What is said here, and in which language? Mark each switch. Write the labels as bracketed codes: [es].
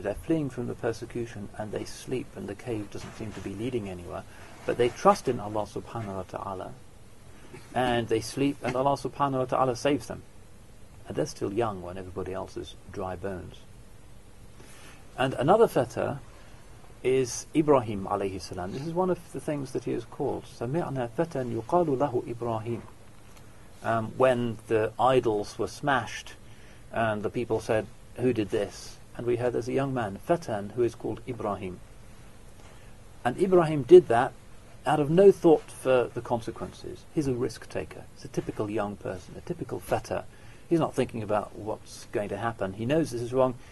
[en] They're fleeing from the persecution and they sleep, and the cave doesn't seem to be leading anywhere, but they trust in Allah subhanahu wa ta'ala, and they sleep, and Allah subhanahu wa ta'ala saves them. And they're still young when everybody else is dry bones. And another feta is Ibrahim alayhi salam. This is one of the things that he is called. [ar] سَمِعْنَا فَتًى يُقَالُ لَهُ Ibrahim. [en] When the idols were smashed, and the people said, who did this? And we heard there's a young man, Fatan, who is called Ibrahim. And Ibrahim did that out of no thought for the consequences. He's a risk taker. He's a typical young person, a typical feta. He's not thinking about what's going to happen. He knows this is wrong.